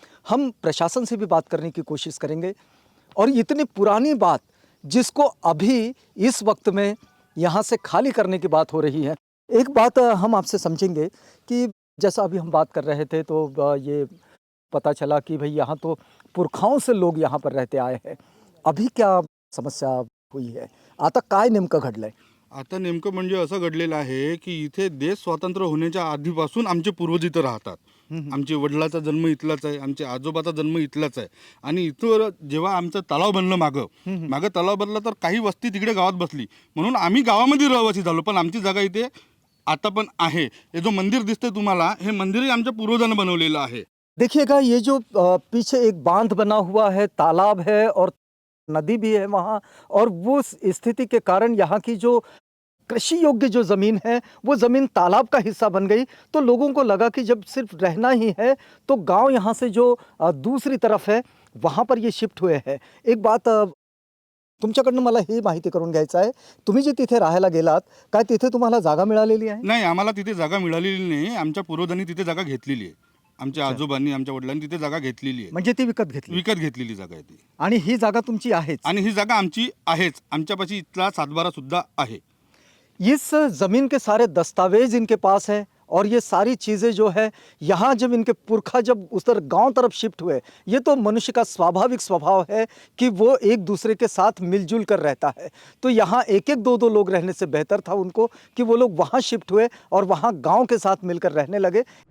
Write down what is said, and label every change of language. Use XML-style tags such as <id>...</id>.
<hi>हम प्रशासन से भी बात करने की कोशिश करेंगे. और इतनी पुरानी बात जिसको अभी इस वक्त में यहाँ से खाली करने की बात हो रही है. एक बात हम आपसे समझेंगे कि जैसा अभी हम बात कर रहे थे तो ये पता चला कि भाई यहाँ तो पुरखाओं से लोग यहाँ पर रहते आए हैं. अभी क्या समस्या हुई है?</hi> <mr>आता काय नेमकं घडलंय? आता नेमकं म्हणजे असं घडलेलं आहे की इथे देश स्वातंत्र्य होण्याच्या आधीपासून आमचे पूर्वज इथं राहतात. आमचे वडिलाचा जन्म इथलाच आहे, आमचे आजोबाचा जन्म इथलाच आहे. आणि इथं जेव्हा आमचं तलाव बनलं मागं तलाव बनला तर काही वस्ती तिकडे गावात बसली, म्हणून आम्ही गावामध्ये रहिवासी झालो. पण आमची जागा इथे आता पण आहे. हे जो मंदिर दिसतंय तुम्हाला, हे मंदिरही आमच्या पूर्वजांनी बनवलेलं आहे.</mr> <hi>देखिएगा ये जो पीछे एक बांध बना हुआ है, तालाब है और नदी भी है वहाँ, और वो स्थिति के कारण यहाँ की जो कृषि योग्य जो ज़मीन है वो ज़मीन तालाब का हिस्सा बन गई. तो लोगों को लगा कि जब सिर्फ रहना ही है तो गांव यहाँ से जो दूसरी तरफ है वहाँ पर ये शिफ्ट हुए हैं.</hi> <mr>एक बात तुमच्याकडनं मला ही माहिती करून घ्यायचं आहे, तुम्ही जे तिथे राहायला गेलात काय तिथे तुम्हाला जागा मिळालेली आहे? नाही, आम्हाला तिथे जागा मिळालेली नाही. आमच्या पूर्वजांनी तिथे जागा घेतलेली आहे. आमच्या आजोबांनी, आमच्या वडिलांनी तिथे जागा घेतलेली आहे. म्हणजे ती विकत घेतलेली जागा आहे ती. आणि ही जागा तुमची आहेच? आणि ही जागा आमची आहेच. आमच्यापाशी इथला सातबारा सुद्धा आहे.</mr> <hi>इस ज़मीन के सारे दस्तावेज इनके पास हैं और ये सारी चीज़ें जो है यहाँ जब इनके पुरखा जब उस तरफ गांव तरफ शिफ्ट हुए, ये तो मनुष्य का स्वाभाविक स्वभाव है कि वो एक दूसरे के साथ मिलजुल कर रहता है. तो यहाँ एक एक दो लोग रहने से बेहतर था उनको कि वो लोग वहाँ शिफ्ट हुए और वहाँ गांव के साथ मिलकर रहने लगे.</hi>